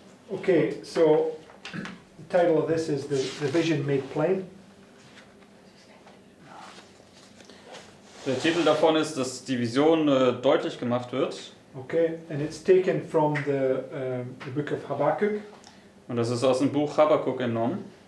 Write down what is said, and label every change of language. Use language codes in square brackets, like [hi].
[en] Okay, so the title of this is the Vision Made Plain. [de] Der Titel davon ist, dass die Vision deutlich gemacht wird. [en] Okay, and it's taken from the book of Habakkuk. [de] Und das ist aus dem Buch Habakuk entnommen.